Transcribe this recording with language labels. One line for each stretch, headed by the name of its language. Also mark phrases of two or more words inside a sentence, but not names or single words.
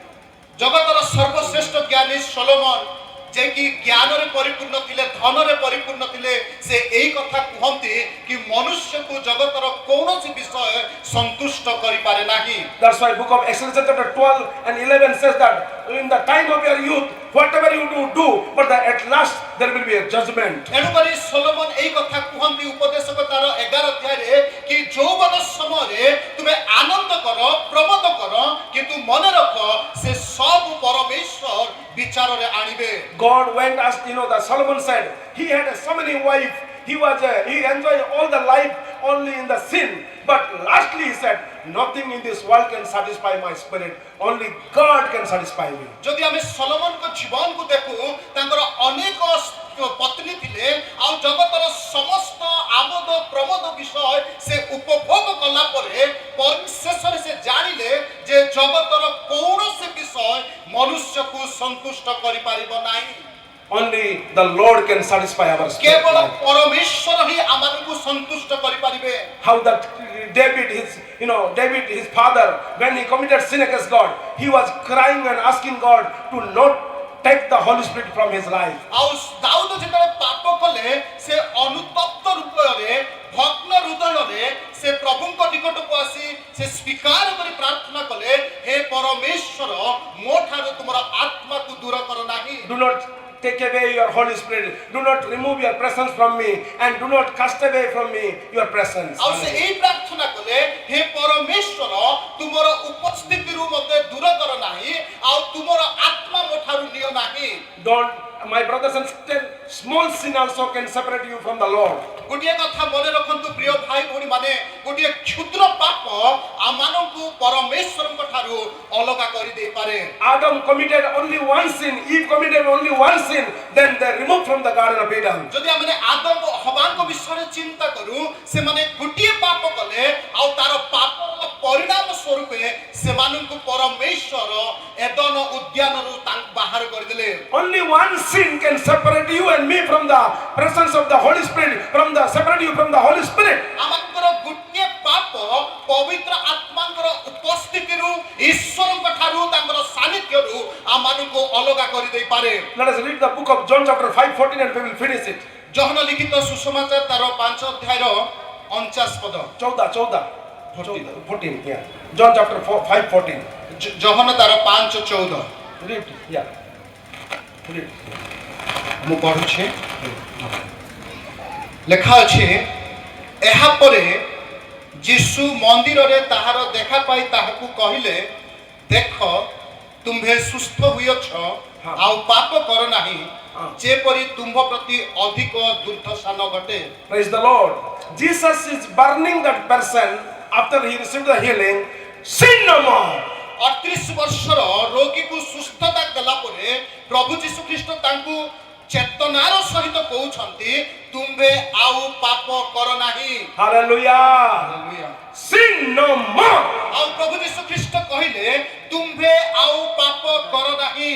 Odia: ଜଗତର ସର୍ବଶ୍ରେଷ୍ଠ ଜ୍ଞାନୀ ସଲୋମନ ଯେ କି ଜ୍ଞାନରେ ପରିପୂର୍ଣ୍ଣ ଥିଲେ, ଧନରେ ପରିପୂର୍ଣ୍ଣ ଥିଲେ, ସେ ଏହି କଥା କୁହନ୍ତି କି ମନୁଷ୍ୟକୁ ଜଗତର କୌଣସି ବିଷୟ ସନ୍ତୁଷ୍ଟ କରିପାରେ ନାହିଁ।
English: That's why book of Exodus chapter 12 and 11 says that in the time of your youth, whatever you do, but at last there will be a judgment.
Odia: ଏଣୁକରି ସଲୋମନ ଏହି କଥା କୁହନ୍ତି ଉପଦେଶକ ତାର 11 ଅଧ୍ୟାୟରେ କି ଯୌବନ ସମୟରେ ତୁମେ ଆନନ୍ଦ କର, ପ୍ରମୋଦ କର, କିନ୍ତୁ ମନେ ରଖ ସେ ସବୁ ପରମେଶ୍ୱର ବିଚାରରେ ଆଣିବେ।
English: God went as the Solomon said, he had so many wives, he enjoyed all the life only in the sin, but lastly he said, nothing in this world can satisfy my spirit, only God can satisfy me.
Odia: ଯଦି ଆମେ ସଲୋମନଙ୍କ ଜୀବନକୁ ଦେଖୁ ତାଙ୍କର ଅନେକ ପତ୍ନୀ ଥିଲେ ଆଉ ଜଗତର ସମସ୍ତ ଆମୋଦ ପ୍ରମୋଦ ବିଷୟ ସେ ଉପଭୋଗ କଲା ପରେ ପରିଶେଷରେ ସେ ଜାଣିଲେ ଯେ ଜଗତର କୌଣସି ବିଷୟ ମନୁଷ୍ୟକୁ ସନ୍ତୁଷ୍ଟ କରିପାରିବ ନାହିଁ।
English: Only the Lord can satisfy our spirit.
Odia: କେବଳ ପରମେଶ୍ୱର ହିଁ ଆମମାନଙ୍କୁ ସନ୍ତୁଷ୍ଟ କରିପାରିବେ।
English: How that David, his father, when he committed sin against God, he was crying and asking God to not take the Holy Spirit from his life.
Odia: ଆଉ ଦାଉଦ ଯେତେବେଳେ ପାପ କଲେ ସେ ଅନୁତପ୍ତ ରୂପରେ ଭଗ୍ନ ହୃଦୟରେ ସେ ପ୍ରଭୁଙ୍କ ନିକଟକୁ ଆସି ସେ ସ୍ୱୀକାର କରି ପ୍ରାର୍ଥନା କଲେ, ହେ ପରମେଶ୍ୱର ମୋ ଠାରୁ ତୁମର ଆତ୍ମାକୁ ଦୂର କର ନାହିଁ।
English: Do not take away your Holy Spirit. Do not remove your presence from me, and do not cast away from me your presence.
Odia: ଆଉ ସେ ଏହି ପ୍ରାର୍ଥନା କଲେ, ହେ ପରମେଶ୍ୱର ତୁମର ଉପସ୍ଥିତିରୁ ମୋତେ ଦୂର କର ନାହିଁ, ଆଉ ତୁମର ଆତ୍ମା ମୋ ଠାରୁ ନିଅ ନାହିଁ।
English: My brothers and sisters, small sin also can separate you from the Lord.
Odia: ଗୋଟିଏ କଥା ମନେ ରଖନ୍ତୁ ପ୍ରିୟ ଭାଇ ଭଉଣୀ ମାନେ, ଗୋଟିଏ କ୍ଷୁଦ୍ର ପାପ ଆମମାନଙ୍କୁ ପରମେଶ୍ୱରଙ୍କ ଠାରୁ ଅଲଗା କରିଦେଇପାରେ।
English: Adam committed only one sin, Eve committed only one sin, then they removed from the Garden of Eden.
Odia: ଯଦି ଆମେ ଆଦମ ହବାଙ୍କ ବିଷୟରେ ଚିନ୍ତା କରୁ, ସେମାନେ ଗୋଟିଏ ପାପ କଲେ ଆଉ ତାର ପାପର ପରିଣାମ ସ୍ୱରୂପ ସେମାନଙ୍କୁ ପରମେଶ୍ୱର ଏଦନ ଉଦ୍ୟାନରୁ ତାଙ୍କୁ ବାହାର କରିଦେଲେ।
English: Only one sin can separate you and me from the presence of the Holy Spirit, separate you from the Holy Spirit.
Odia: ଆମଙ୍କର ଗୋଟିଏ ପାପ ପବିତ୍ର ଆତ୍ମାଙ୍କର ଉପସ୍ଥିତିରୁ ଈଶ୍ୱରଙ୍କ ଠାରୁ ତାଙ୍କର ସାନ୍ନିଧ୍ୟରୁ ଆମମାନଙ୍କୁ ଅଲଗା କରିଦେଇପାରେ।
English: Let us read the book of John chapter 5:14 and we will finish it.
Odia: ଯୋହନ ଲିଖିତ ସୁସମାଚାର ତାର 5 ଅଧ୍ୟାୟର 49 ପଦ
English: 14, yeah. John chapter 5:14.
Odia: ଜହନ ତାର 5:14
English: Read, yeah. Read.
Odia: ମୁଁ ପଢୁଛି ଲେଖା ଅଛି ଏହା ପରେ ଯୀଶୁ ମନ୍ଦିରରେ ତାହାର ଦେଖା ପାଇ ତାହାକୁ କହିଲେ ଦେଖ ତୁମ୍ଭେ ସୁସ୍ଥ ହୋଇଅଛ ଆଉ ପାପ କର ନାହିଁ ଯେପରି ତୁମ୍ଭ ପ୍ରତି ଅଧିକ ଦୁର୍ଦ୍ଦଶାନ ଘଟେ।
English: Praise the Lord. Jesus is burning that person after he received the healing. Sin no more.
Odia: 38 ବର୍ଷର ରୋଗୀକୁ ସୁସ୍ଥତା ଦେଲା ପରେ ପ୍ରଭୁ ଯୀଶୁ ଖ୍ରୀଷ୍ଟ ତାଙ୍କୁ ଚେତନାର ସହିତ କହୁଛନ୍ତି ତୁମ୍ଭେ ଆଉ ପାପ କର ନାହିଁ।
English: Hallelujah. Sin no more.
Odia: ଆଉ ପ୍ରଭୁ ଯୀଶୁ ଖ୍ରୀଷ୍ଟ କହିଲେ ତୁମ୍ଭେ ଆଉ ପାପ କର ନାହିଁ।